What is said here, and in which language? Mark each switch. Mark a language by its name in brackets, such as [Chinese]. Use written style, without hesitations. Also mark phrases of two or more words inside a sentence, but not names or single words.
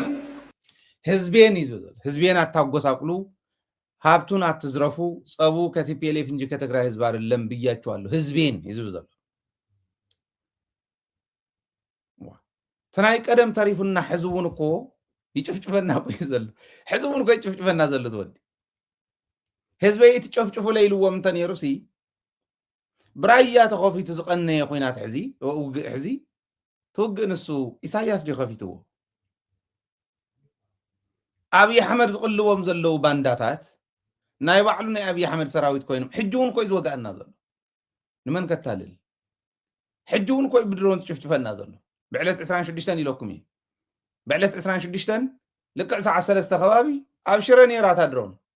[Tigrinya] ህዝቤን ይዘል [Amharic] ህዝቤን አታጎሳቅሉ፣ ሀብቱን አትዝረፉ፣ ጸቡ ከቲፒኤልኤፍ እንጂ ከትግራይ ህዝብ አይደለም ብያቸዋለሁ። [Tigrinya] ህዝቤን ይዘል ተናይ ቀደም ታሪፉና ህዝቡን እኮ ይጭፍጭፈና ቆይ ዘሎ ህዝቡን እኮ ይጭፍጭፈና ዘሎ ተወዲ ህዝበይ ትጨፍጭፉ ለይልዎም ተነሩሲ ብራያ ተኸፊቱ ዝቀነየ ኮይናት ሕዚ ትውግእ ንሱ ኢሳያስ ዲኸፊትዎ አብይ አሕመድ ዝቕልዎም ዘለው ባንዳታት ናይ ባዕሉ ናይ አብይ አሕመድ ሰራዊት ኮይኖም ሕጂ እውን ኮይ ዝወጋእና ዘሎ ንመን ከታልል ሕጂ እውን ኮይ ብድሮን ዝጭፍጭፈና ዘሎ ብዕለት 26 ኢለኩም እዩ ብዕለት 26 ልክዕ ሰዓት 3 ከባቢ ኣብ ሽረ ነይራታ ድሮን